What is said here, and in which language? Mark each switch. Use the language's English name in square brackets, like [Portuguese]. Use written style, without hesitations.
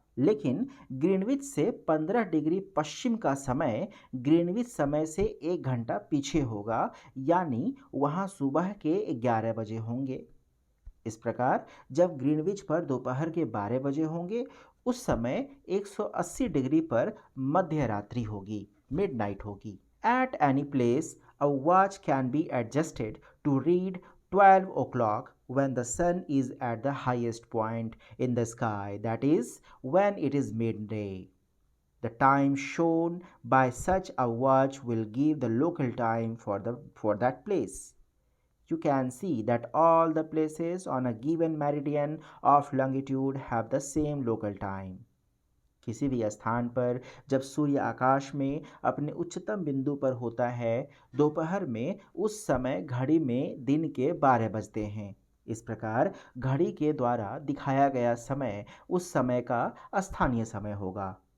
[Hindi] लेकिन ग्रीनविच से 15 डिग्री पश्चिम का समय ग्रीनविच समय से 1 घंटा पीछे होगा, यानी वहाँ सुबह के 11 बजे होंगे। इस प्रकार जब ग्रीनविच पर दोपहर के 12 बजे होंगे उस समय 180 डिग्री पर मध्य रात्रि होगी, मिडनाइट होगी। [English] At any place, a watch can be adjusted to read 12 o'clock when the sun is at the highest point in the sky, that is, when it is midday. The time shown by such a watch will give the local time for that place. You can see that all the places on a given meridian of longitude have the same local time. [Hindi] किसी भी स्थान पर जब सूर्य आकाश में अपने उच्चतम बिंदु पर होता है दोपहर में, उस समय घड़ी में दिन के 12 बजते हैं। इस प्रकार घड़ी के द्वारा दिखाया गया समय उस समय का स्थानीय समय होगा।